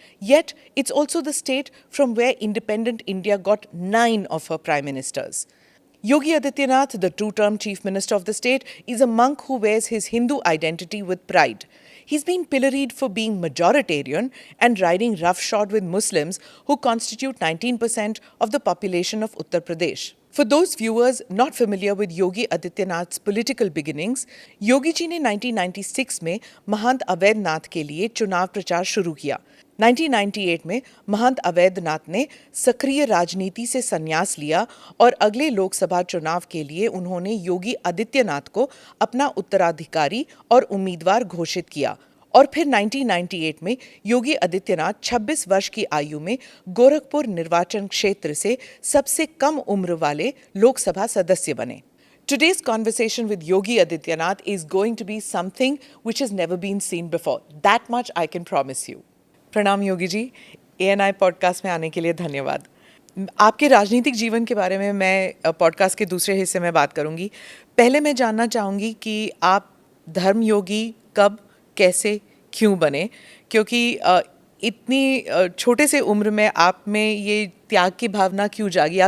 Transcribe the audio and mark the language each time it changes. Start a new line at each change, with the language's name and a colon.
English: Yet, it's also the state from where independent India got 9 of her prime ministers. Yogi Adityanath, the two-term Chief Minister of the state, is a monk who wears his Hindu identity with pride. He's been pilloried for being majoritarian and riding roughshod with Muslims who constitute 19% of the population of Uttar Pradesh. For those viewers not familiar with Yogi Adityanath's political beginnings,
Hindi: Yogi ji ने 1996 में महंत अवैधनाथ के लिए चुनाव प्रचार शुरू किया। 1998 में महंत अवैधनाथ ने सक्रिय राजनीति से संन्यास लिया और अगले लोकसभा चुनाव के लिए उन्होंने योगी आदित्यनाथ को अपना उत्तराधिकारी और उम्मीदवार घोषित किया और फिर 1998 में योगी आदित्यनाथ 26 वर्ष की आयु में गोरखपुर निर्वाचन क्षेत्र से सबसे कम उम्र वाले लोकसभा सदस्य बने।
English: Today's conversation with Yogi Adityanath is going to be something which has never been seen before. That much I can promise you.
Hindi: प्रणाम योगी जी, ANI पॉडकास्ट में आने के लिए धन्यवाद। आपके राजनीतिक जीवन के बारे में मैं पॉडकास्ट के दूसरे हिस्से में बात करूंगी। पहले मैं जानना चाहूँगी कि आप धर्मयोगी कब, कैसे, क्यों बने? क्योंकि इतनी छोटे से उम्र में आप में ये त्याग की भावना क्यों जागी?